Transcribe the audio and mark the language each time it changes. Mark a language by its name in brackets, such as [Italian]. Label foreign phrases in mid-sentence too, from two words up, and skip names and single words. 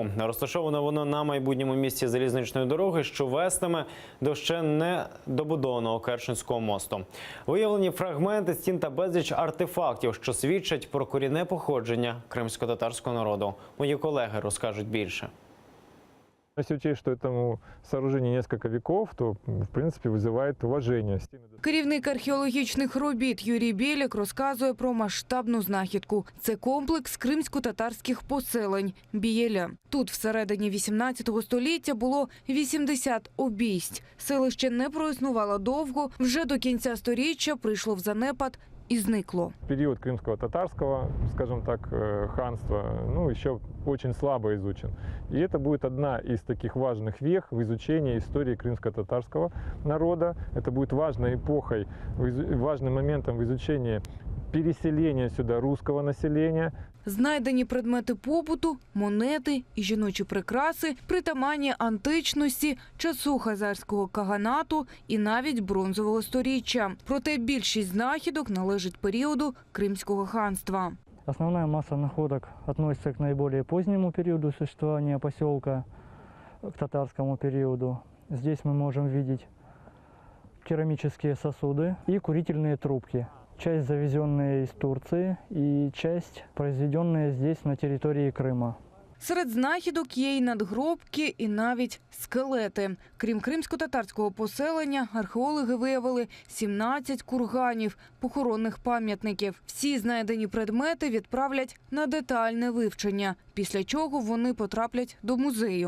[Ukrainian] Розташоване воно на майбутньому місці залізничної дороги, що вестиме до ще не добудованого Керченського мосту. Виявлені фрагменти стін та безліч артефактів, що свідчать про корінне походження кримсько-татарського народу. Мої колеги розкажуть більше. [Russian] Если учесть, что этому сооружению несколько веков, то, в принципе, вызывает уважение. [Ukrainian] Керівник археологічних робіт Юрій Білік розказує про масштабну знахідку. Це комплекс кримсько-татарських поселень Бієля. Тут всередині 18 століття було 80 обійсть. Селище не проіснувало довго, вже до кінця сторіччя прийшло в занепад и зникло. [Russian] Период крымского-татарского, скажем так, ханства, еще очень слабо изучен. И это будет одна из таких важных вех в изучении истории крымско-татарского народа. Это будет важной эпохой, важным моментом в изучении переселения сюда русского населения. [Ukrainian] Знайдені предмети побуту, монети і жіночі прикраси, притаманні античності, часу хазарського каганату і навіть бронзового сторіччя. Проте більшість знахідок належить періоду Кримського ханства. [Russian] Основная масса находок относится к наиболее позднему периоду существования поселка, к татарскому периоду. Здесь мы можем видеть керамические сосуды и курительные трубки. Часть завезенная из Турции и часть произведенная здесь, на территории Крыма. [Ukrainian] Серед знахідок є й надгробки, і навіть скелети. Крім кримсько-татарського поселення, археологи виявили 17 курганів, похоронних пам'ятників. Всі знайдені предмети відправлять на детальне вивчення, після чого вони потраплять до музею.